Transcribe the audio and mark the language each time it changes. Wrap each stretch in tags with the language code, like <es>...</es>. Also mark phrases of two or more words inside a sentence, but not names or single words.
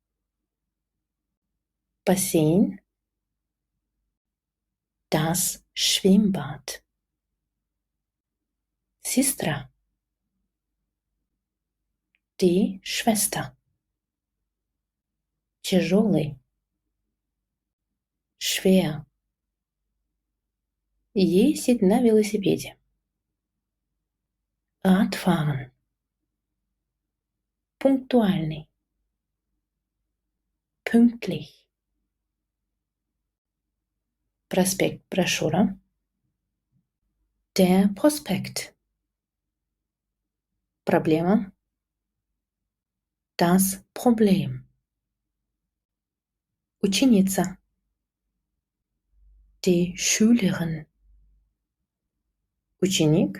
<de>Бассейн. Das Schwimmbad. Сестра. Die Schwester.</de> <ru>Тяжелый. Schwer. Ездить на велосипеде.</ru> <de>Radfahren. Пунктуальный.</de> <ru>Pünktlich. Проспект, брошюра.</ru> <de>Der Prospekt. Проблема. Das Problem. Ученица. Die Schülerin. Ученик.</de>